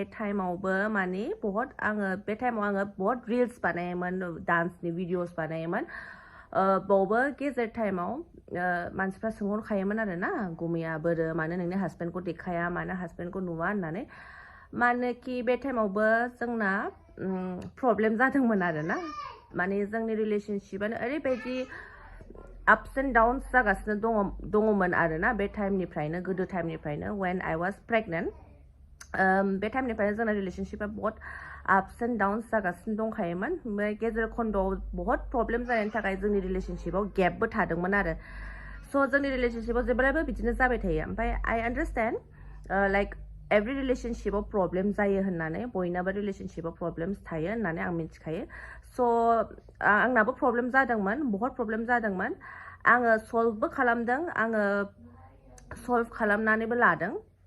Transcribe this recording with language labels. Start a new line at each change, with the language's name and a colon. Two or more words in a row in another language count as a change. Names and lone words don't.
Bodo: टाइमावबो माने बे टाइमाव आङो बहुत रिल्स बानायोमोन डान्सनि भिडिअस बानायोमोन बावबो गेजेर टाइमाव मानसिफ्रा सोंहरखायोमोन आरो ना गुमैया बोरो मानो नोंनि हासबेन्डखौ देखाया मानो हासबेन्डखौ नुवा होननानै मानोखि बे टाइमावबो जोंना प्रब्लेम जादोंमोन आरो ना माने जोंनि रिलेशनशिपआनो ओरैबायदि
English: ups and downs
Bodo: जागासिनो दङमोन आरो ना बे टाइमनिफ्रायनो गोदो टाइमनिफ्रायनो
English: when I was pregnant
Bodo: बे टाइमनिफ्रायनो जोंना रिलेशनशिपआ बहुत
English: ups and downs
Bodo: जागासिनो दंखायोमोन ओमफ्राय गेजेर खन्द'आव बहुत प्रब्लेम जानायनि थाखाय जोंनि रिलेशनशिपआव गेपबो थादोंमोन आरो स' जोंनि रिलेशनशिपआव जेब्लायबो बिदिनो जाबाय थायो ओमफ्राय
English: I understand like every
Bodo: रिलेशनशिपआव प्रब्लेम जायो होननानै बयनाबो रिलेशनशिपआव प्रब्लेम्स थायो होननानै आं मिथिखायो स' आंनाबो प्रब्लेम जादोंमोन बहुत प्रब्लेम जादोंमोन आङो सल्भबो खालामदों आङो सल्भ खालामनानैबो लादों